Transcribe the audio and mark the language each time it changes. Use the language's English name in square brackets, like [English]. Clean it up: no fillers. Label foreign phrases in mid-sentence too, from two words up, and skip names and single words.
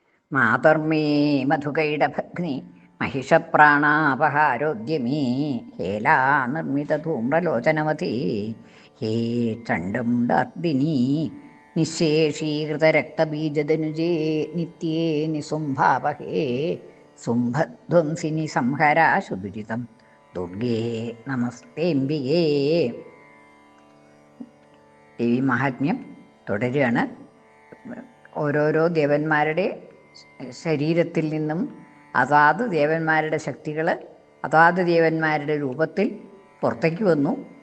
[Sanskrit] മാതർമേ മധുകൈടഭഗ്നി महिषप्राणापहारोद्यमी हेला निर्मितधूम्रलोचनवती हे चण्डमुण्डार्दिनी निःशेषीकृतरक्तबीजदनुजे नित्ये निसुम्भावहे സുംഭധ്വംസിനി സംഹരാ സുദുരിതം ദുർഗേ നമസ്തേംബികേ. [Malayalam] ദേവി മഹാത്മ്യം തുടരുകയാണ്. ഓരോരോ ദേവന്മാരുടെ ശരീരത്തിൽ നിന്നും അതാത് ദേവന്മാരുടെ ശക്തികൾ അതാത് ദേവന്മാരുടെ രൂപത്തിൽ പുറത്തേക്ക് വന്നു.